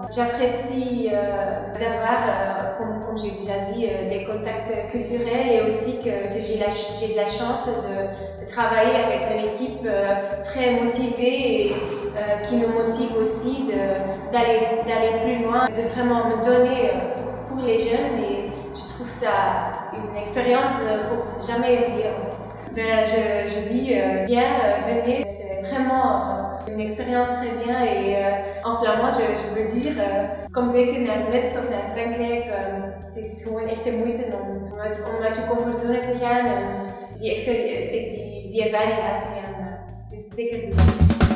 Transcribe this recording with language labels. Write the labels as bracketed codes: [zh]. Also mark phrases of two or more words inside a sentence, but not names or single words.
[fr] J'apprécie d'avoir, comme j'ai déjà dit, des contacts culturels et aussi que j'ai de la chance de travailler avec une équipe très motivée et qui me motive aussi d'aller plus loin, de vraiment me donner pour les jeunes et je trouve ça une expérience pour jamais oublier en fait. Ben, je dis bien, venez, c'est vraiment une expérience très bien et en flamand je veux dire, [nl] kom zeker naar Metz of naar Frankrijk, het is gewoon echt de moeite om uit je comfortzone te gaan en die ervaring uit te gaan. Dus zeker doen.